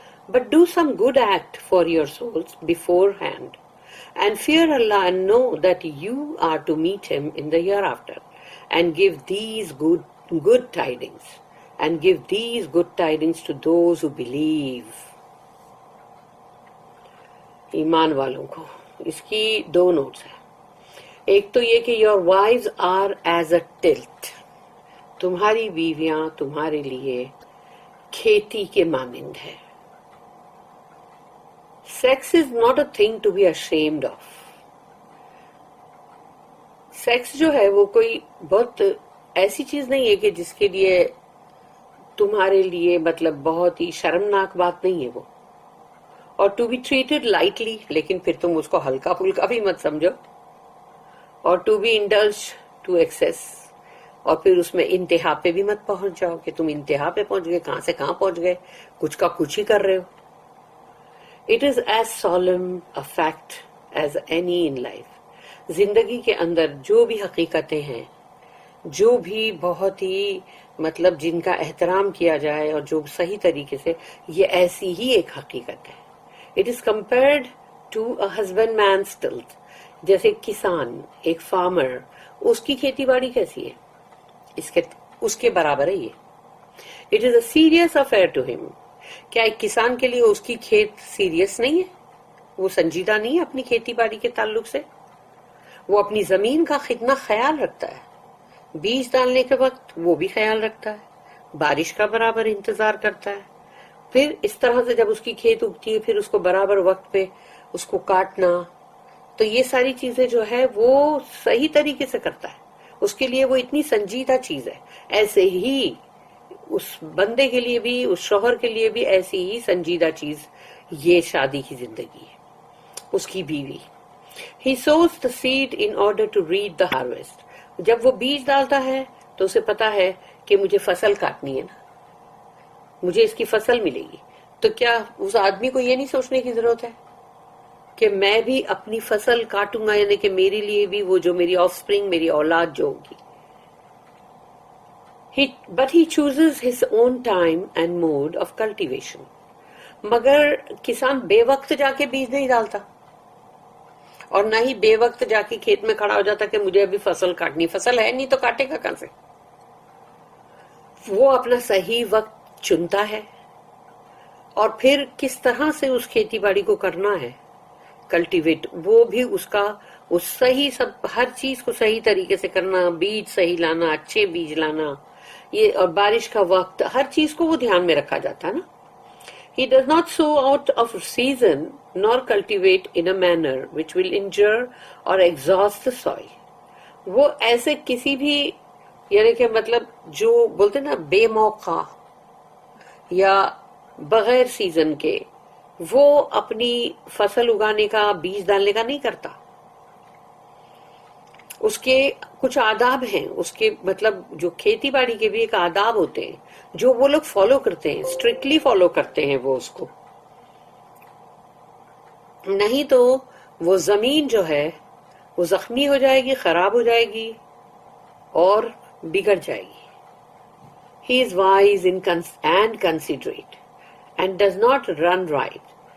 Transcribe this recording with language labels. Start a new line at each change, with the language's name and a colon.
English: But do some good act for your souls beforehand, and fear Allah and know that you are to meet Him in the hereafter, and give these good tidings, and give these good tidings to those who believe.
Urdu: ایمان والوں کو اس کی دو notice ہیں. ایک تو یہ کہ
English: your wives are as a tilt,
Urdu: تمہاری بیویاں تمہارے لیے کھیتی کے مانند ہے.
English: Sex is not a thing to be ashamed of.
Urdu: Sex جو ہے وہ کوئی بہت ایسی چیز نہیں ہے کہ جس کے لیے تمہارے لیے مطلب بہت ہی شرمناک بات نہیں ہے وہ,
English: اور to be treated lightly,
Urdu: لیکن پھر تم اس کو ہلکا پھلکا بھی مت سمجھو,
English: اور to be indulge to excess,
Urdu: اور پھر اس میں انتہا پہ بھی مت پہنچ جاؤ کہ تم انتہا پہ پہنچ گئے, کہاں سے کہاں پہنچ گئے, کچھ کا کچھ ہی کر رہے ہو.
English: It is as solemn a fact as any in life.
Urdu: زندگی کے اندر جو بھی حقیقتیں ہیں, جو بھی بہت ہی مطلب جن کا احترام کیا جائے اور جو صحیح طریقے سے, یہ ایسی ہی ایک حقیقت ہے.
English: It is compared to a husbandman's tilt.
Urdu: جیسے کسان, ایک فارمر, اس کی کھیتی باڑی کیسی ہے, اس کے برابر ہے یہ.
English: It is a serious affair to him.
Urdu: کیا ایک کسان کے لیے اس کی کھیت سیریس نہیں ہے؟ وہ سنجیدہ نہیں ہے اپنی کھیتی باڑی کے تعلق سے؟ وہ اپنی زمین کا کتنا خیال رکھتا ہے, بیج ڈالنے کے وقت وہ بھی خیال رکھتا ہے, بارش کا برابر انتظار کرتا ہے, پھر اس طرح سے جب اس کی کھیت اگتی ہے پھر اس کو برابر وقت پہ اس کو کاٹنا. تو یہ ساری چیزیں جو ہے وہ صحیح طریقے سے کرتا ہے, اس کے لیے وہ اتنی سنجیدہ چیز ہے. ایسے ہی اس بندے کے لیے بھی, اس شوہر کے لیے بھی ایسی ہی سنجیدہ چیز یہ شادی کی زندگی ہے, اس کی بیوی.
English: He sows the seed in order to reap the harvest.
Urdu: جب وہ بیج ڈالتا ہے تو اسے پتا ہے کہ مجھے فصل کاٹنی ہے نا, مجھے اس کی فصل ملے گی. تو کیا اس آدمی کو یہ نہیں سوچنے کی ضرورت ہے کہ میں بھی اپنی فصل کاٹوں گا, یعنی کہ میرے لیے بھی وہ جو میری آف سپرنگ, میری اولاد جو ہوگی.
English: But he chooses his own time and mode of cultivation.
Urdu: مگر کسان بے وقت جا کے بیج نہیں ڈالتا, اور نہ ہی بے وقت جا کے کھیت میں کھڑا ہو جاتا کہ مجھے ابھی فصل کاٹنی. فصل ہے نہیں تو کاٹے گا کہاں سے؟ وہ اپنا صحیح وقت چنتا ہے, اور پھر کس طرح سے اس کھیتی باڑی کو کرنا ہے, کلٹیویٹ, وہ بھی اس کا اس صحیح سب ہر چیز کو صحیح طریقے سے کرنا, بیج صحیح لانا, اچھے بیج لانا, یہ اور بارش کا وقت, ہر چیز کو وہ دھیان میں رکھا جاتا ہے نا.
English: He does not sow out of season nor cultivate in a manner which will injure or exhaust the soil.
Urdu: وہ ایسے کسی بھی یعنی کہ مطلب جو بولتے نا بے موقع یا بغیر سیزن کے وہ اپنی فصل اگانے کا، بیج ڈالنے کا نہیں کرتا. اس کے کچھ آداب ہیں، اس کے مطلب جو کھیتی باڑی کے بھی ایک آداب ہوتے ہیں جو وہ لوگ فالو کرتے ہیں، اسٹرکٹلی فالو کرتے ہیں وہ اس کو. نہیں تو وہ زمین جو ہے وہ زخمی ہو جائے گی، خراب ہو جائے گی اور بگڑ جائے گی.
English: He is wise and considerate and does not run right.